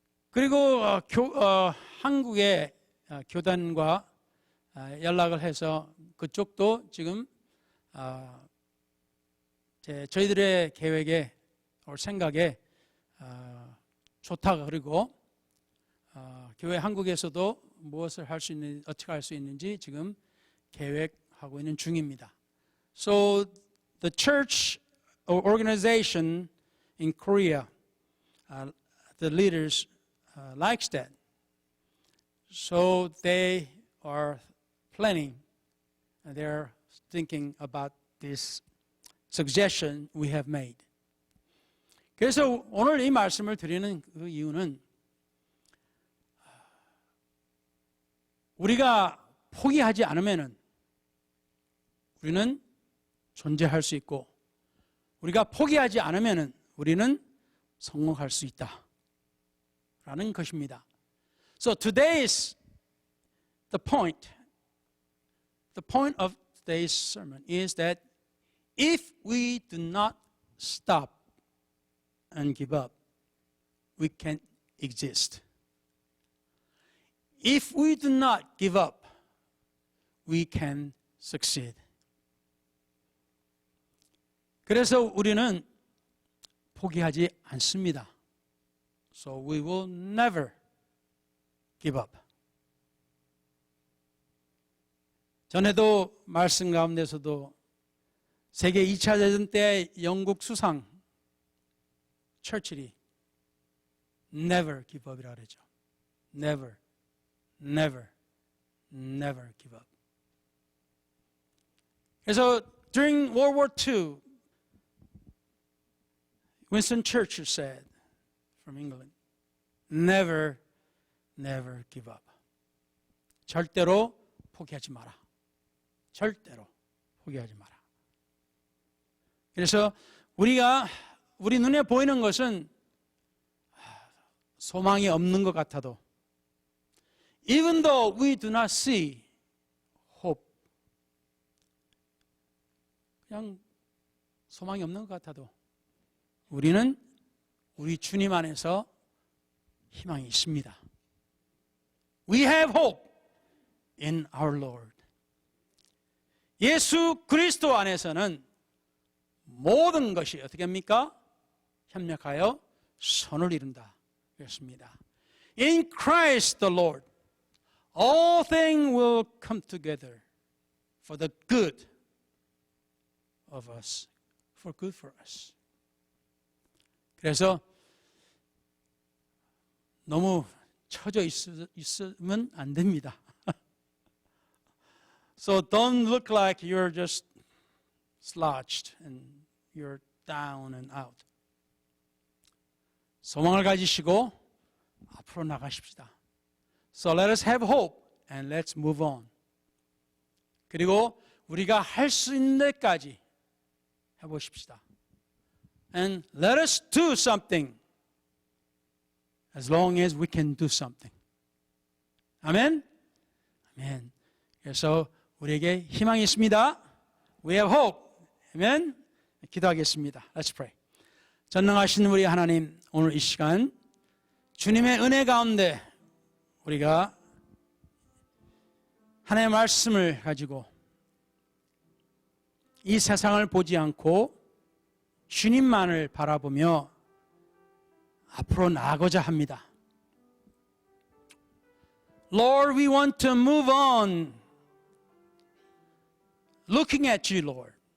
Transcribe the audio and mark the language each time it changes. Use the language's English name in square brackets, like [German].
[Korean] 그리고 한국의 교단과 연락을 해서 그쪽도 지금 저희들의 계획에 생각에 좋다. 그리고 교회 한국에서도 무엇을 할 수 있는 어떻게 할 수 있는지 지금 계획하고 있는 중입니다. [English] So the church organization in Korea, the leaders likes that. So they are planning, they're thinking about this suggestion we have made. [Korean] 그래서 오늘 이 말씀을 드리는 그 이유는 우리가 포기하지 않으면은 우리는 존재할 수 있고 우리가 포기하지 않으면은 우리는 성공할 수 있다라는 것입니다. [English] So today's the point of today's sermon is that if we do not stop and give up, we can't exist. If we do not give up, we can succeed. [Korean] 그래서 우리는 포기하지 않습니다. [English] So we will never give up. [Korean] 전에도 말씀 가운데서도 세계 2차 대전 때 영국 수상 처칠이 [English] never give up [Korean] 이라고 그러죠. [English] Never, never, never give up. 그래서 during World War II, Winston Churchill said from England, never, never give up. [Korean] 절대로 포기하지 마라. 절대로 포기하지 마라. 그래서 우리 눈에 보이는 것은 소망이 없는 것 같아도 [English] even though we do not see hope, [Korean] 그냥 소망이 없는 것 같아도 우리는 우리 주님 안에서 희망이 있습니다. [English] We have hope in our Lord. [Korean] 예수 그리스도 안에서는 모든 것이 어떻게 합니까? 협력하여 선을 이룬다. 그렇습니다. [English] In Christ the Lord, all things will come together for the good of us, for good for us. [Korean] 그래서 너무 처져 있으면 안 됩니다. [English] So don't look like you're just slouched and you're down and out. [Korean] 소망을 가지시고 앞으로 나가십시다. [English] So let us have hope and let's move on. [Korean] 그리고 우리가 할 수 있는 데까지 해보십시다. [English] And let us do something as long as we can do something. [Korean] 아멘? 아멘. 그래서 우리에게 희망이 있습니다. [English] We have hope. [Korean] 아멘? 기도하겠습니다. [English] Let's pray. [Korean] 전능하신 우리 하나님, 오늘 이 시간 주님의 은혜 가운데 우리가 하나님의 말씀을 가지고 이 세상을 보지 않고 주님만을 바라보며 앞으로 나아가고자 합니다. [English] Lord, we want to move on looking at you, Lord.